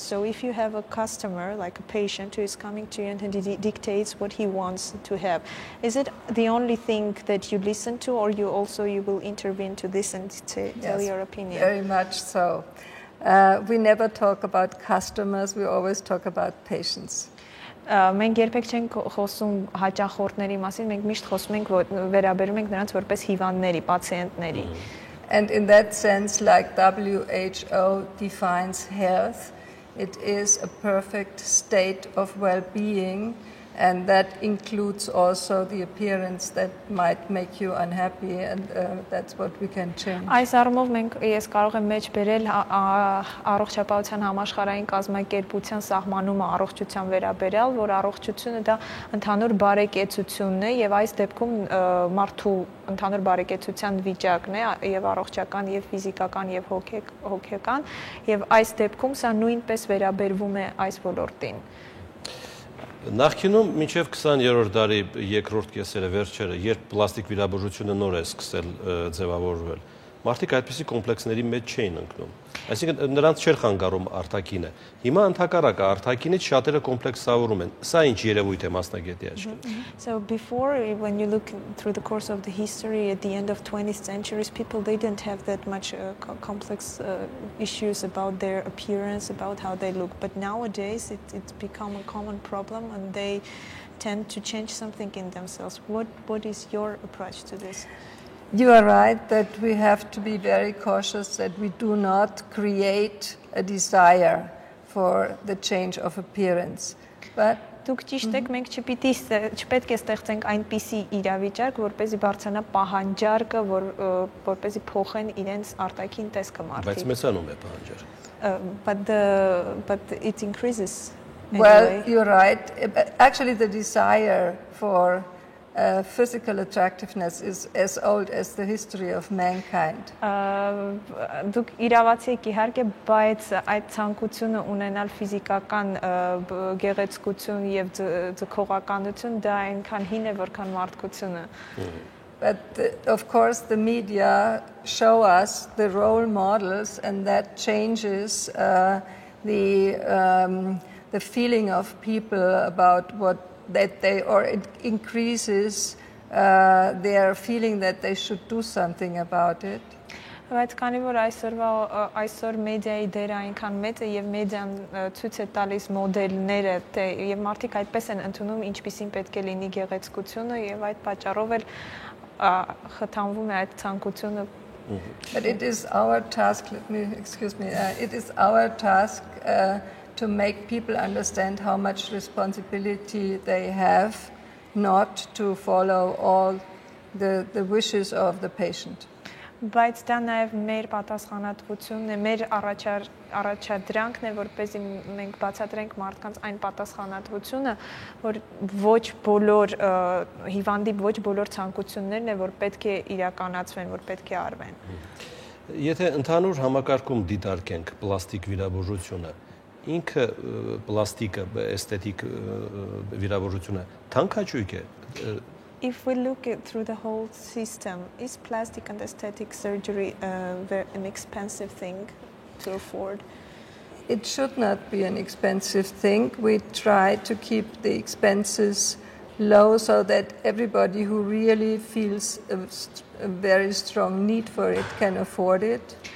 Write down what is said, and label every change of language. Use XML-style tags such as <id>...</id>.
<en>So if you have a customer, like a patient who is coming to you and he dictates what he wants to have, is it the only thing that you listen to, or you will intervene to this and tell your opinion? Very much so. We never talk about customers, we always talk about patients.</en> <hy>Մենք երբեք չենք խոսում հաճախորդների մասին, մենք միշտ խոսում ենք վերաբերում ենք նրանց որպես հիվանդների, պացիենտների։</hy> <en>And in that sense, like WHO defines health, it is a perfect state of well-being, and that includes also the appearance that might make you unhappy, and that's what we can change.</en> <hy>Այս առումով ես կարող եմ մեջ բերել առողջապահության համաշխարհային կազմակերպության սահմանումը առողջության վերաբերյալ, որ առողջությունը դա ընդհանուր բարեկեցությունն է եւ այս դեպքում մարդու ընդհանուր բարեկեցության վիճակն է եւ առողջական եւ ֆիզիկական եւ հոգեկան եւ այս դեպքում սա նույնպես վերաբերվում է այս ոլորտին։ Նախկինում մինչև 20-րդ դարի երկրորդ կեսերը վերջերը, երբ պլաստիկ վիրաբուժությունը նոր է սկսել ձևավորվել, մարդիկ այդպիսի կոմպլեքսների մեջ չէին ընկնում։ Այսինքն նրանց չէր խանգարում արտաքինը։ Հիմա ընդհակառակը արտաքինից շատերը կոմպլեքսավորում են։ Սա ինչ երևույթ է մասնագետի աչքերով։</hy> <en>So before, when you look through the course of the history at the end of 20th centuries, people they didn't have that much complex issues about their appearance, about how they look. But nowadays it's become a common problem and they tend to change something in themselves. What is your approach to this? You are right that we have to be very cautious that we do not create a desire for the change of appearance. But</en> <hy>Դուք ճիշտ եք, մենք չպետք է ստեղծենք այնպիսի իրավիճակ, որպեսզի բարձրանա պահանջարկը, որպեսզի փոխեն իրենց արտաքին տեսքը մարդիկ։ Բայց մեծանում է պահանջարկը։</hy> <en>But it increases. Well, you're right. Actually, the desire for physical attractiveness is as old as the history of mankind.</en> <hy>Դուք իրավացի եք իհարկե, բայց այդ ցանկությունը ունենալ ֆիզիկական գեղեցկություն եւ ձգողականություն դա այնքան հին է, որքան մարդկությունը։</hy> <en>But of course the media show us the role models, and that changes the feeling of people about what that they, or it increases their feeling that they should do something about it.</en> <hy>Բայց քանի որ այսօր մեդիայի դերը այնքան մեծ է եւ մեդիան ցույց է տալիս մոդելները, եւ մարդիկ այդպես են ընդունում ինչպիսին պետք է լինի գեղեցկությունը եւ այդ պատճառով էլ խթանվում է այդ ցանկությունը.</hy> <en>But it is our task, it is our task to make people understand how much responsibility they have not to follow all the wishes of the patient.</en> <hy>Բայց դա նաև մեր պատասխանատվությունն է, մեր առաջադրանքն է, որպեսզի մենք բացատրենք մարդկանց այն պատասխանատվությունը, որ ոչ բոլոր հիվանդի ոչ բոլոր ցանկություններն է, որ պետք է իրականացվեն, որ պետք է արվեն։ Եթե ընդհանուր համակարգում դիտարկենք պլաստիկ վիրաբուժությունը, ինքը պլաստիկը, էսթետիկ վիրաբուժությունը թանկաճույք է։</hy> <en>If we look through the whole system, is plastic and aesthetic surgery an expensive thing to afford? It should not be an expensive thing. We try to keep the expenses low so that everybody who really feels a very strong need for it can afford it.</en>